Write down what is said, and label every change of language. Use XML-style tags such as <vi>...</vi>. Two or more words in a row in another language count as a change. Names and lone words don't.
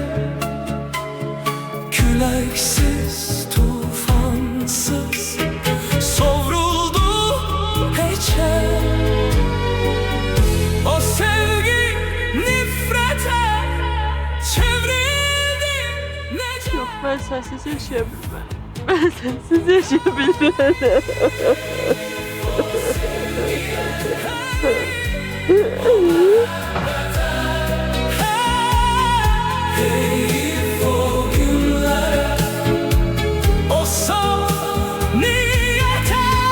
<az>Küləksiz, tufansız sovruldu heçə. O sevgi nifrətə çevrildi necə?</az> <tr>Yok, ben sensiz yaşayabilmem. Ben sensiz yaşayabilmem. Heyif o günlere, o saf niyete.</tr>